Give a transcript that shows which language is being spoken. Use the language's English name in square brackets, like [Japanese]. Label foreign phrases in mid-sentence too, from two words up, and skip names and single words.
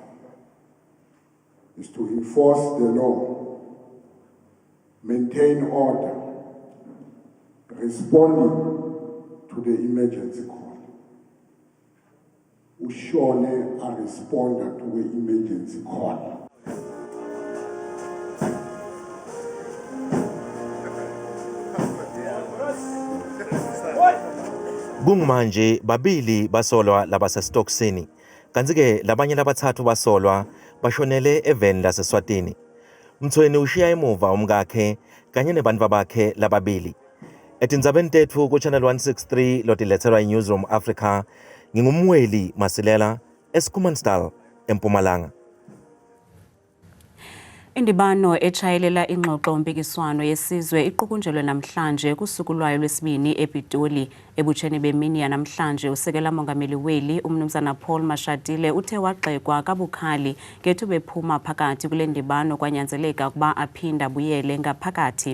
[English] Is to enforce the law, maintain order, responding to the emergency call. Ushone a responder to the emergency call. [Swati] Kungmanje babili basolwa labasesitoksini. Kanti-ke labanye labathathu basolwa bashonele eveni laseSwatini. Mthweni ushiya emuva umkakhe kanye nebantwa bakhe lababili. Etindzabeni tetfu ku-Channel 163 lotilethelwa iNewsroom Africa, ngingumweli Masilela eSchoemanstall eMpumalanga. [Xhosa] Indibano echayelela ingxoxo mpikiswano yesizwe iqukunjelwe namhlanje kusuku lwayo lwesibini ePitoli. Ebutsheni bemini yanamhlanje usekela mongameli weli umnumzana Paul Mashatile uthe wagxekwa kabukhali ngethuba ephuma phakathi kule ndibano kwanyanzeleka ukuba aphinda abuyele ngaphakathi.